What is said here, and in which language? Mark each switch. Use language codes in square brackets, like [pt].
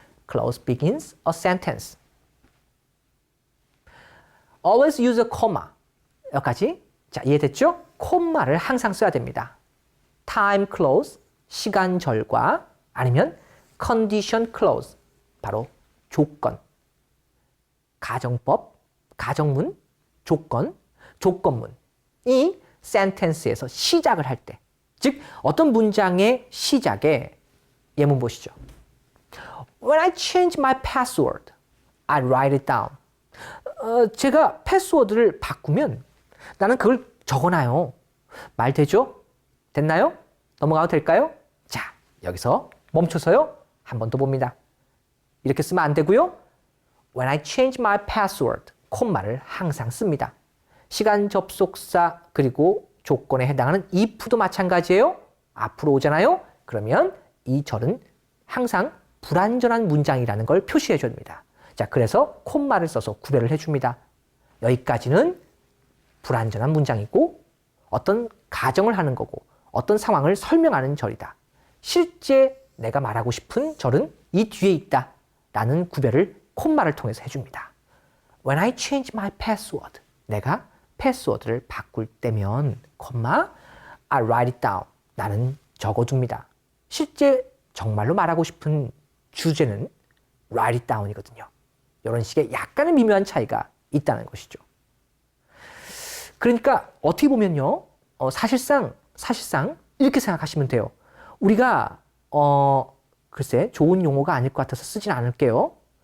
[en] Clause begins a sentence. Always use a comma. [ko] 여기까지 자, 이해됐죠? 콤마를 항상 써야 됩니다. time clause, 시간절과 아니면 condition clause, 바로 조건. 가정법, 가정문, 조건, 조건문. 이 sentence에서 시작을 할 때, 즉 어떤 문장의 시작에 예문 보시죠. [en] When I change my password, I write it down. [ko] 제가 패스워드를 바꾸면 나는 그걸 적어놔요. 말 되죠? 됐나요? 넘어가도 될까요? 자, 여기서 멈춰서요. 한 번 더 봅니다. 이렇게 쓰면 안 되고요. [en] When I change my password, [ko] 콤마를 항상 씁니다. 시간 접속사 그리고 조건에 해당하는 if도 마찬가지예요. 앞으로 오잖아요. 그러면 이 절은 항상 불완전한 문장이라는 걸 표시해 줍니다. 자, 그래서 콤마를 써서 구별을 해줍니다. 여기까지는 불완전한 문장이고 어떤 가정을 하는 거고 어떤 상황을 설명하는 절이다. 실제 내가 말하고 싶은 절은 이 뒤에 있다 라는 구별을 콤마를 통해서 해줍니다. [en] When I change my password, [ko] 내가 패스워드를 바꿀 때면 콤마 [en] I write it down, [ko] 나는 적어둡니다. 실제 정말로 말하고 싶은 주제는 [en] write it down [ko] 이거든요. 이런 식의 약간의 미묘한 차이가 있다는 것이죠. 그러니까 어떻게 보면요, 사실상 이렇게 생각하시면 돼요. 우리가 글쎄 좋은 용어가 아닐 것 같아서 쓰진 않을게요.